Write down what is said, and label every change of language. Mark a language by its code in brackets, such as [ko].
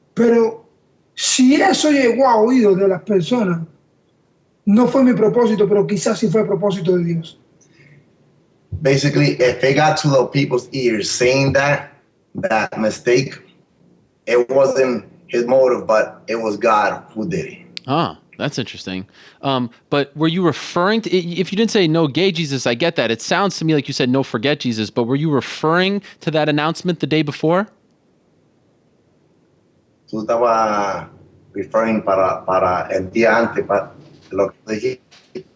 [es] Pero si eso llegó a oídos de las personas, no fue mi propósito, pero quizás sí fue propósito de Dios. [en] Basically, if it got to the people's ears saying that mistake, it wasn't his motive, but it was God who did it. Ah, that's interesting. But were you referring to, if you didn't say no gay Jesus, I get that. It sounds to me like you said no forget Jesus, but were you referring to that announcement the day before? [es] Tú estabas referring para el día antes, para lo que tú dijiste.